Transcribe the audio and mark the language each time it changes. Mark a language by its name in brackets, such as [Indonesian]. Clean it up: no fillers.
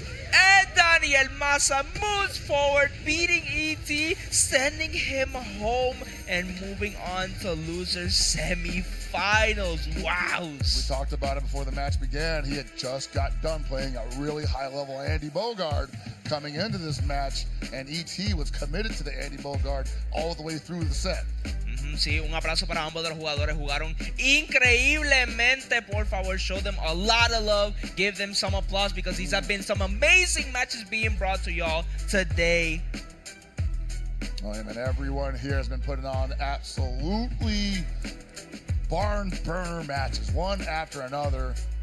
[English] And Daniel Maza moves forward, beating ET, sending him home, and moving on to losers semi-finals. Wow. We talked about it before the match began. He had just got done playing a really high-level Andy Bogard coming into this match, and ET was committed to the Andy Bogard all the way through the set. [Spanish] Sí, un aplauso para ambos de los jugadores. Jugaron increíblemente. Por favor, [English] show them a lot of love. Give them some applause because these have been some amazing matches being brought to y'all today. Oh, yeah, man, everyone here has been putting on absolutely barn burner matches, one after another.